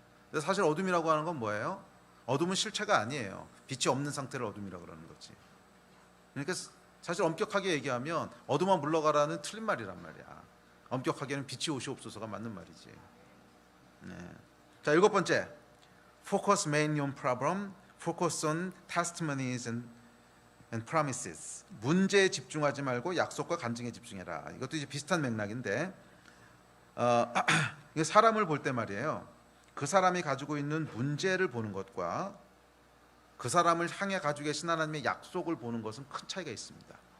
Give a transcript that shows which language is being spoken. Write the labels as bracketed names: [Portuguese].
[Korean] 근데 사실 어둠이라고 하는 건 뭐예요? 어둠은 실체가 아니에요. 빛이 없는 상태를 어둠이라고 그러는 거지. 그러니까 사실 엄격하게 얘기하면 어둠아 물러가라는 틀린 말이란 말이야. 엄격하게는 빛이 오시옵소서가 맞는 말이지. 네. 자, 일곱 번째. [English] Focus mainly on problem, focus on testimonies and promises. [Korean] 문제에 집중하지 말고 약속과 간증에 집중해라. 이것도 이제 비슷한 맥락인데, 이게 사람을 볼 때 말이에요. 그 사람이 가지고 있는 문제를 보는 것과 그 사람을 향해 가지고 계신 하나님의 약속을 보는 것은 큰 차이가 있습니다.